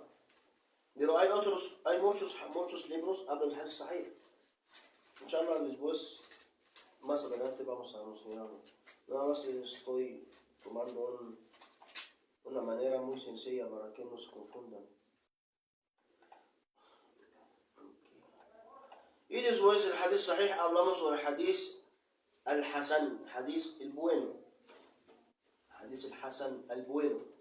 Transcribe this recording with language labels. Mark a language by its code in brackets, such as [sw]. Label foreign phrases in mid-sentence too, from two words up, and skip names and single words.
[es] Pero hay muchos libros hablan del [ar] حديث صحيح. [es] Inshallah, después, más adelante vamos a enseñarlo. Nada más estoy tomando una manera muy sencilla para que no se confundan. Y después el [ar] حديث صحيح [es] hablamos sobre el [ar] حديث الحسن, [es] hadith el bueno. [ar] حديث الحسن, [es] el bueno.